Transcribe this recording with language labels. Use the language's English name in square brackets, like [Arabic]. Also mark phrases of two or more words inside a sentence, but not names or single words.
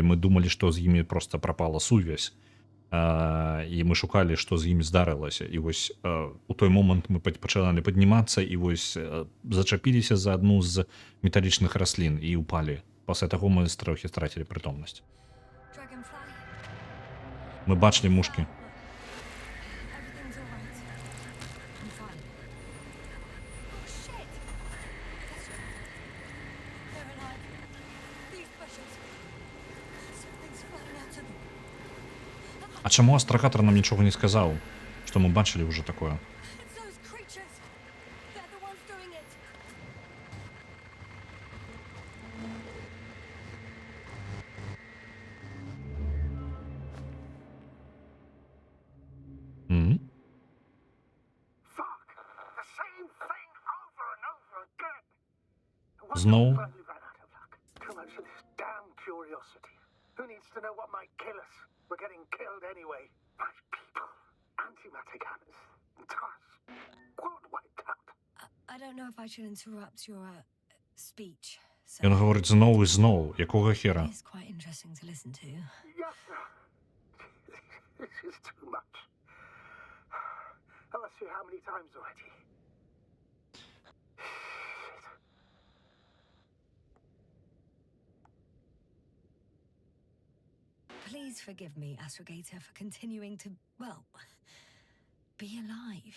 [Belarusian] Мы думалі, што з імі проста прапала сувязь. І мы шукалі, што з імі здарылася. І вось у той момант мы пачыналі паднімацца і вось зачапіліся за адну з металічных раслін і ўпалі. Пасля таго мы трохі страцілі прытомнасць. [English] Dragonfly? [Belarusian] Мы бачылі мушкі. [English] Everything's all right. I'm fine. Oh, shit! They're alive. These bushes. Something's flying out of them. [Belarusian] А чаму астрагатар нам нічога не сказаў, што мы бачылі ўжо такое? [English] It's those creatures. They're the ones doing it. Fuck! The same thing over and over again! What [Polish] Znowu? [English] the fuck? We ran out of luck. Too much of this damn curiosity. Who needs to know what might kill us? We're getting killed anyway. My people. Antimatter guns. TARS. World wiped out. I don't know if I should interrupt your speech. So [Ukrainian] Він говорить знову і знову. Якого хера? [English] it's quite interesting to listen to. Yes, sir. This is too much. I've asked you how many times already? Please forgive me, Astrogator, for continuing to, well, be alive.